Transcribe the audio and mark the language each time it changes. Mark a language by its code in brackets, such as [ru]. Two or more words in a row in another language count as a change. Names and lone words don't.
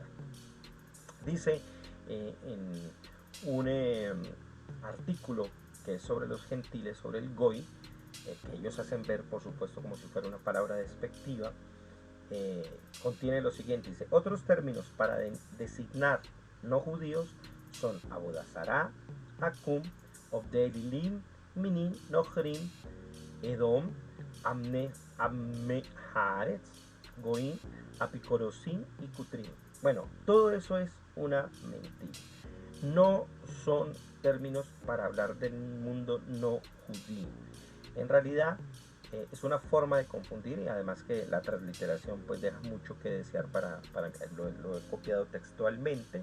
[es] Dice en un artículo que es sobre los gentiles, sobre el goy, que ellos hacen ver por supuesto como si fuera una palabra despectiva, contiene lo siguiente, dice: otros términos para designar no judíos son Abodazará, Akum, Obdelilim, Minin, Nochrim, Edom, Ammeharetz, Goim, Apicorosim y Cutrim. Bueno, todo eso es una mentira. No son términos para hablar del mundo no judío. En realidad es una forma de confundir, y además que la transliteración pues deja mucho que desear para lo he copiado textualmente.